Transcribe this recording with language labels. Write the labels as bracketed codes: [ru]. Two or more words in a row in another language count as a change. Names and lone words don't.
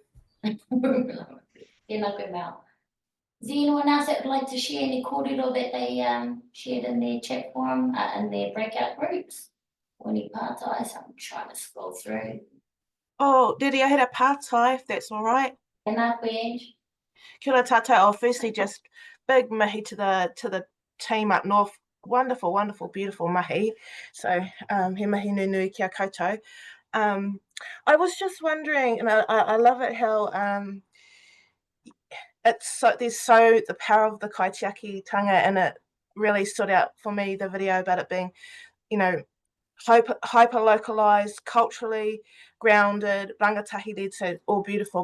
[en] Is there anyone else that would like to share any kōrero that they shared in their chat forum, in their breakout groups? Or any pātais? I'm trying to scroll through. Oh, Didi, I had a pātai, if that's all right. [mi] Kia ora tātou. [en] Oh, firstly, just big mihi to the team up north. Wonderful, wonderful, beautiful mahi. [mi] So, he mahi nui kia koutou. [en] I was just wondering, and I love it how there's the power of the kaitiakitanga, and it really stood out for me, the video about it being, you know, hyper localized, culturally grounded, rangatahi led, so all beautiful.